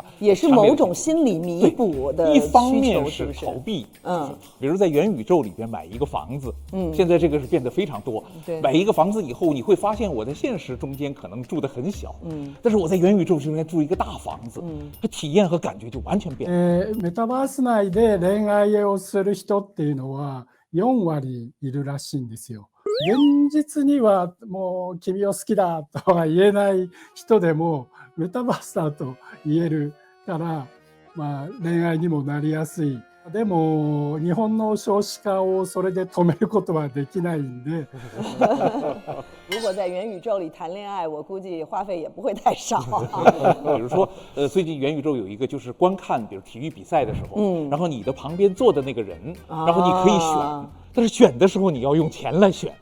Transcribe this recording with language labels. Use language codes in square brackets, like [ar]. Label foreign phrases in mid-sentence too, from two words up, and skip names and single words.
[zh] 也是某种心理弥补的需求。一方面是逃避，比如在元宇宙里边买一个房子，现在这个是变得非常多。买一个房子以后，你会发现我在现实中间可能住得很小，但是我在元宇宙中间住一个大房子，它体验和感觉就完全变了。 [ja] メタバース内で恋愛をする人っていうのは4割いるらしいんですよ。現実にはもう君を好きだとは言えない人でもメタバースだと言えるから、恋愛にもなりやすい。でも日本の少子化をそれで止めることはできないんで [zh] 如果在元宇宙里谈恋爱，我估计花费也不会太少。比如说，最近元宇宙有一个就是观看，比如体育比赛的时候，然后你的旁边坐的那个人，然后你可以选，但是选的时候你要用钱来选。